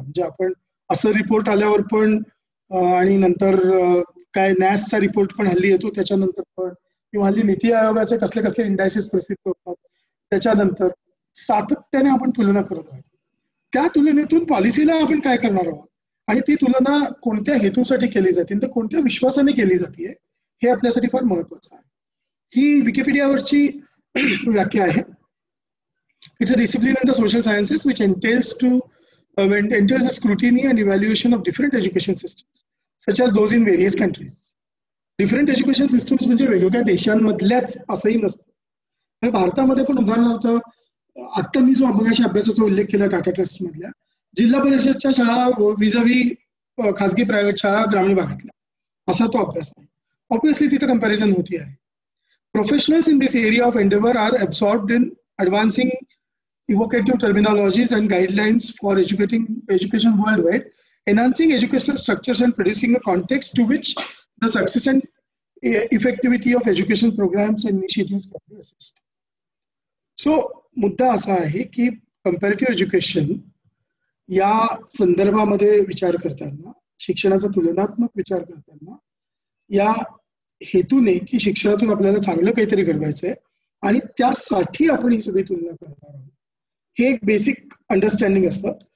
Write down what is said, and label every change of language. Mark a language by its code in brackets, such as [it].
[mr] म्हणजे आपण असं रिपोर्ट आल्यावर पण आणि नंतर काय नॅसचा रिपोर्ट पण हल्ली येतो त्याच्यानंतर पण, किंवा हल्ली नीती आयोगाचे कसले कसले इंडायसिस प्रसिद्ध होतात त्याच्यानंतर सातत्याने आपण तुलना करत राहतो. त्या तुलनेतून पॉलिसीला आपण काय करणार आहोत आणि ती तुलना कोणत्या हेतूसाठी केली जाते, तर कोणत्या विश्वासाने केली जाते हे आपल्यासाठी फार महत्वाचं आहे. ही विकिपीडियावरची व्याख्या आहे. [en] It's a discipline in the social sciences which entails the scrutiny and evaluation of different education systems, such as those in various countries. Different education systems [mr] म्हणजे वेगवेगळ्या देशांमधल्याच असंही नसतं. भारतामध्ये पण उदाहरणार्थ आता मी जो मगाशी अभ्यासाचा उल्लेख केला टाटा ट्रस्ट मधल्या जिल्हा परिषदच्या शाळा विजावी खासगी प्रायव्हेट शाळा ग्रामीण भागातल्या, असा तो अभ्यास आहे. ऑब्व्हियसली तिथे कंपॅरिझन होती आहे. [en] Professionals in this area of endeavour are absorbed in advancing evocative terminologies and guidelines for education worldwide, enhancing educational structures and producing a context to which the success and effectivity of education programs and initiatives can be assessed. [mr] So, मुद्दा असा आहे की comparative education या संदर्भामध्ये विचार करताना, शिक्षणाचा तुलनात्मक विचार करताना, या हेतूने की शिक्षणातून आपल्याला चांगलं काहीतरी घडवायचं आहे आणि त्यासाठी आपण ही सगळी तुलना करणार आहोत, हे एक बेसिक अंडरस्टँडिंग असतं.